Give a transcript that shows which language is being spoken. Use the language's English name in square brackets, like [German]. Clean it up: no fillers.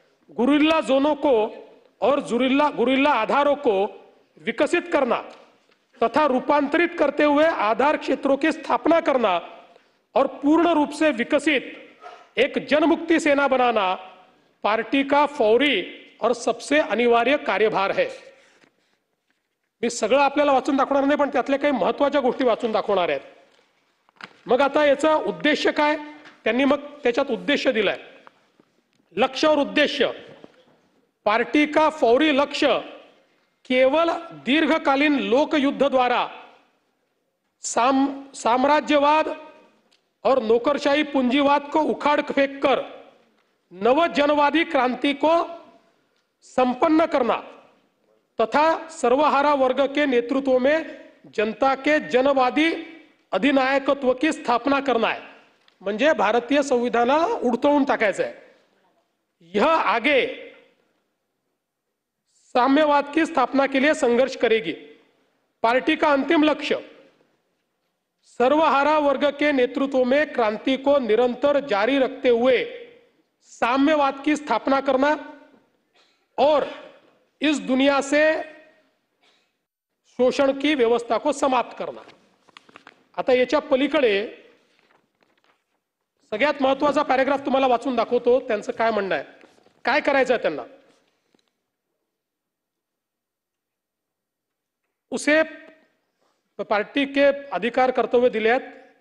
[Hindi] Guerrilla जोनों को और guerrilla आधारों को विकसित करना तथा रूपांतरित करते हुए आधार क्षेत्रों की स्थापना करना और पूर्ण रूप से विकसित एक जनमुक्ति सेना बनाना पार्टी का फौरी और सबसे अनिवार्य कार्यभार है. [Marathi] मी सगळं आपल्याला वाचून दाखवणार नाही, पण त्यातल्या काही महत्त्वाच्या गोष्टी वाचून दाखवणार आहेत. मग आता याचा उद्देश काय? त्यांनी मग त्याच्यात उद्देश दिलाय. [Hindi] लक्ष्य और उद्देश्य. पार्टी का फौरी लक्ष्य केवल दीर्घकालीन लोक युद्ध द्वारा साम्राज्यवाद और नौकरशाही पूंजीवाद को उखाड़ फेंक कर नव जनवादी क्रांति को संपन्न करना तथा सर्वहारा वर्ग के नेतृत्व में जनता के जनवादी अधिनायकत्व की स्थापना करना है. [Marathi] म्हणजे भारतीय संविधानाला उडतवून टाकायचं आहे. [Hindi] यह आगे साम्यवाद की स्थापना के लिए संघर्ष करेगी. पार्टी का अंतिम लक्ष्य सर्वहारा वर्ग के नेतृत्व में क्रांति को निरंतर जारी रखते हुए साम्यवाद की स्थापना करना और इस दुनिया से शोषण की व्यवस्था को समाप्त करना. [Marathi] आता याच्या पलीकडे सगळ्यात महत्त्वाचा पॅराग्राफ तुम्हाला वाचून दाखवतो. त्यांचं काय म्हणणं आहे, काय करायचं आहे त्यांना. [Hindi] उसे पार्टी के अधिकार कर्तव्य [Marathi] दिले आहेत.